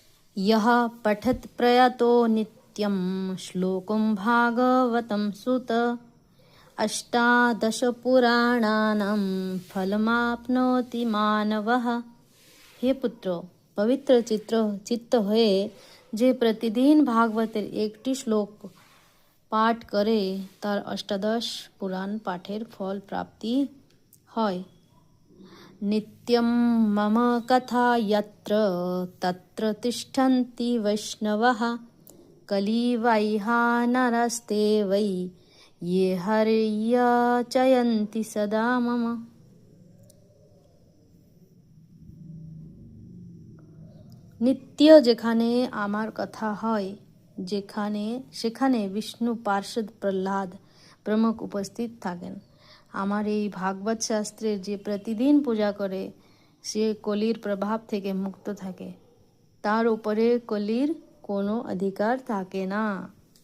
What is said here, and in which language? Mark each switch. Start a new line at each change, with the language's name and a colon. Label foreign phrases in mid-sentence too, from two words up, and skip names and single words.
Sanskrit: यः पठत् प्रयतो नित्यं श्लोकं भागवतं सुत अष्टादशपुराणानां फलमाप्नोति मानवः।
Bangla: হে পুত্র, পবিত্র চিত্ত হয়ে যে প্রতিদিন ভাগবতের একটি শ্লোক পাঠ করে তার অষ্টাদশ পুরাণ পাঠের ফল প্রাপ্তি হয়।
Sanskrit: নিত্যম মম কথা যত্র তত্র তিষ্ঠন্তি বৈষ্ণবঃ কলিবৈহা নরস্তে বৈ ये हर्यचयन्ति सदा मम।
Bangla: নিত্য যেখানে আমার কথা হয়, সেখানে বিষ্ণু পার্ষদ প্রহ্লাদ প্রমুখ উপস্থিত থাকেন। আমার এই ভাগবত শাস্ত্রের যে প্রতিদিন পূজা করে সে কলির প্রভাব থেকে মুক্ত থাকে, তার উপরে কলির কোনো অধিকার থাকে না।